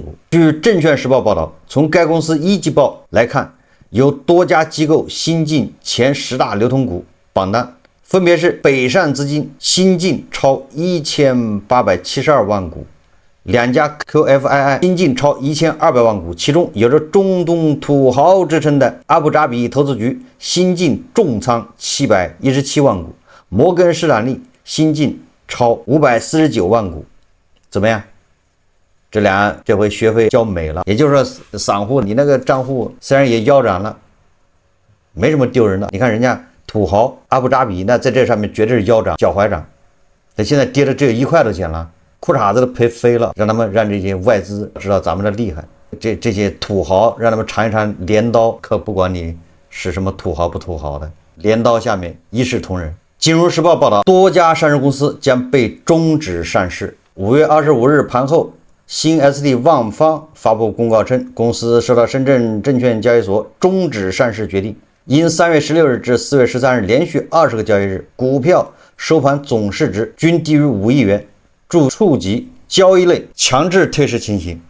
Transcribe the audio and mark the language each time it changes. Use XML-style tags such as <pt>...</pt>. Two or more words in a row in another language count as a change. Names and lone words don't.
<zh>據證券時報報道，從該公司一季報來看，有多家機構新進前10大流通股榜單，分別是北上資金新進超1872萬股，2家 QFII 新進超1200萬股，其中有着中東土豪之稱的阿布扎比投資局新進重倉717萬股，摩根士丹利新進超549萬股。怎麼樣？這倆這回學費交沒了，也就是說散戶你那個賬戶雖然也腰斬了，沒什麼丟人的。你看人家土豪阿布扎比，那在這上面絕對是腰斬腳踝斬，他現在跌的只有1塊多錢了，褲衩子都賠飛了。讓這些外資知道咱們的厲害，這些土豪讓他們嘗一嘗鐮刀，可不管你是什麼土豪不土豪的，鐮刀下面一視同仁。金融時報報道，多家上市公司将被終止上市。5月25日盤後，新 ST 旺方發布公告稱，公司受到深圳證券交易所終止上市決定，因3月16日至4月13日連續20個交易日，股票收盤總市值均低於5億元，觸及交易類強制退市情形。</zh>